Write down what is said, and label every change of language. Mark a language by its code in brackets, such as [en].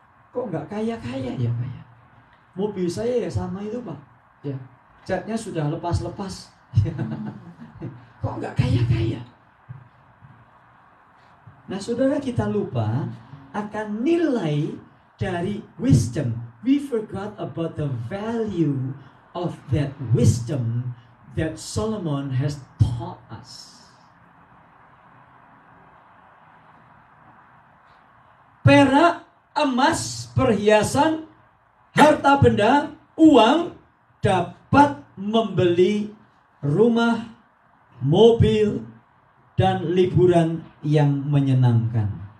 [id] Kok nggak kaya-kaya ya, Pak ya? Mobil saya ya sama itu, Pak. Ya, catnya sudah lepas-lepas. Kok nggak kaya-kaya? Nah, saudara, kita lupa akan nilai dari wisdom. [en] We forgot about the value of that wisdom that Solomon has taught us. [id] Perak, emas, perhiasan, harta benda, uang dapat membeli rumah, mobil, dan liburan yang menyenangkan.